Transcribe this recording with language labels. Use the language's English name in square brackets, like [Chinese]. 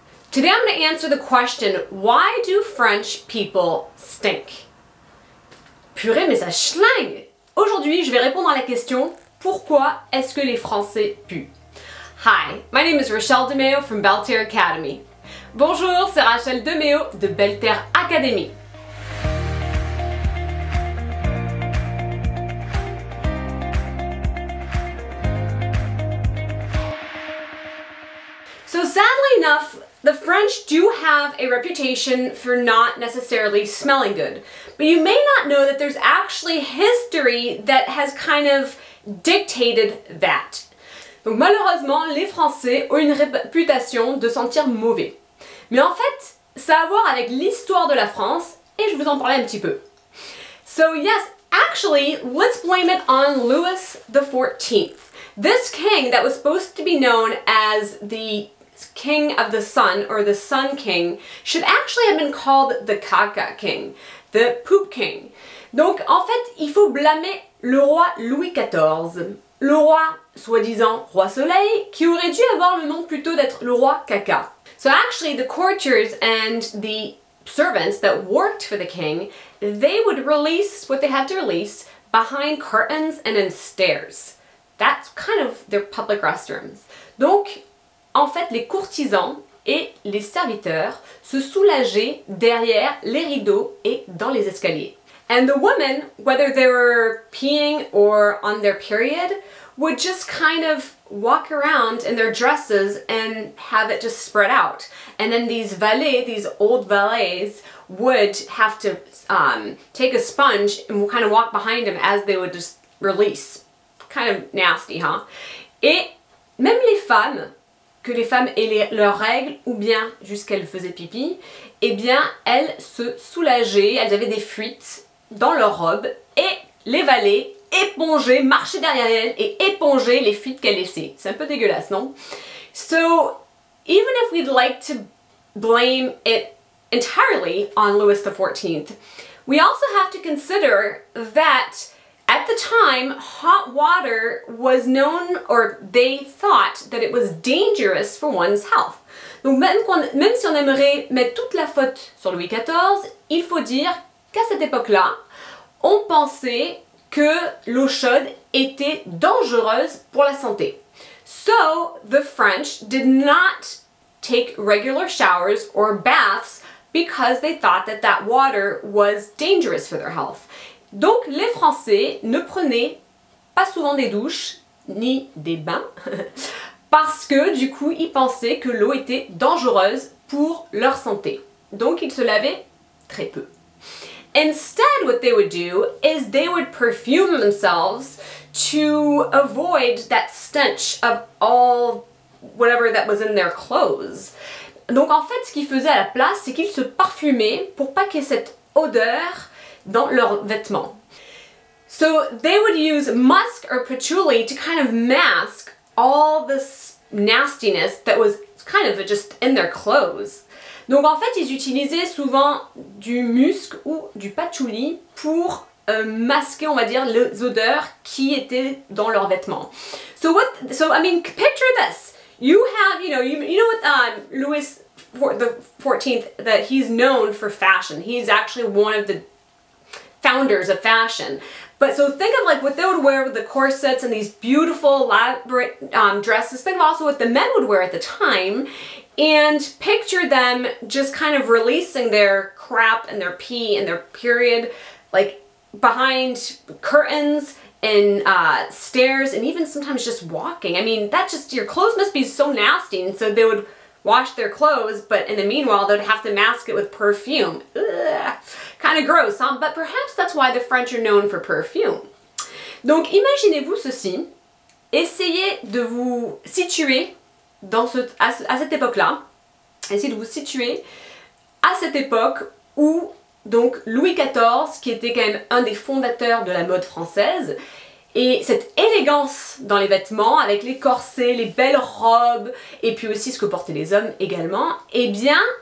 [English] Today I'm going to answer the question, why do French people stink? [French] Purée, mais ça schlingue! Aujourd'hui, je vais répondre à la question, pourquoi est-ce que les Français puent? [English] Hi, my name is Rachel DeMeo from Belterre Academy. [French] Bonjour, c'est Rachel DeMeo de Belterre Academy. [English] So sadly enough, the French do have a reputation for not necessarily smelling good. But you may not know that there's actually history that has kind of dictated that. [French] Donc malheureusement, les Français ont une réputation de sentir mauvais. Mais en fait, ça a à voir avec l'histoire de la France et je vous en parlais un petit peu. [English] So yes, actually, let's blame it on Louis the XIVth. This king that was supposed to be known as the King of the Sun, or the Sun King, should actually have been called the Caca King, the Poop King. [French] Donc en fait, il faut blâmer le roi Louis XIV, le roi soi-disant roi soleil, qui aurait dû avoir le nom plutôt d'être le roi caca. [English] So actually the courtiers and the servants that worked for the king, they would release what they had to release behind curtains and in stairs. That's kind of their public restrooms. [French] Donc en fait, les courtisans et les serviteurs se soulageaient derrière les rideaux et dans les escaliers. [English] And the women, whether they were peeing or on their period, would just kind of walk around in their dresses and have it just spread out. And then these valets, these old valets, would have to take a sponge and kind of walk behind them as they would just release. Kind of nasty, huh? [French] Et même les femmes, que les femmes aient leurs règles ou bien jusqu'elles faisaient pipi, eh bien elles se soulageaient, elles avaient des fuites dans leurs robes et les valets épongeaient, marchaient derrière elles et épongeaient les fuites qu'elles laissaient. C'est un peu dégueulasse, non? [English] So, even if we'd like to blame it entirely on Louis the XIV, we also have to consider that at the time, hot water was known, or they thought that it was dangerous for one's health. [French] Donc même si on aimerait mettre toute la faute sur Louis XIV, il faut dire qu'à cette époque-là, on pensait que l'eau chaude était dangereuse pour la santé. [English] So the French did not take regular showers or baths because they thought that that water was dangerous for their health. [French] Donc les Français ne prenaient pas souvent des douches ni des bains parce que du coup ils pensaient que l'eau était dangereuse pour leur santé. Donc ils se lavaient très peu. [English] Instead, what they would do is they would perfume themselves to avoid that stench of all whatever that was in their clothes. [French] Donc en fait ce qu'ils faisaient à la place, c'est qu'ils se parfumaient pour pas qu'il y ait cette odeur dans leurs vêtements. [English] So they would use musk or patchouli to kind of mask all this nastiness that was kind of just in their clothes. [French] Donc en fait, ils utilisaient souvent du musc ou du patchouli pour masquer, on va dire, les odeurs qui étaient dans leurs vêtements. [English] So I mean, picture this. You have, you know what Louis the XIV, that he's known for fashion. He's actually one of the founders of fashion. But so think of like what they would wear with the corsets and these beautiful elaborate dresses. Think of also what the men would wear at the time and picture them just kind of releasing their crap and their pee and their period like behind curtains and stairs and even sometimes just walking. I mean, that just, your clothes must be so nasty, and so they would wash their clothes, but in the meanwhile they'd have to mask it with perfume. Ugh. Kind of gross, huh? But perhaps that's why the French are known for perfume. [French] Donc imaginez-vous ceci, essayez de vous situer à cette époque-là, essayez de vous situer à cette époque où donc Louis XIV, qui était quand même un des fondateurs de la mode française, et cette élégance dans les vêtements, avec les corsets, les belles robes, et puis aussi ce que portaient les hommes également, eh bien,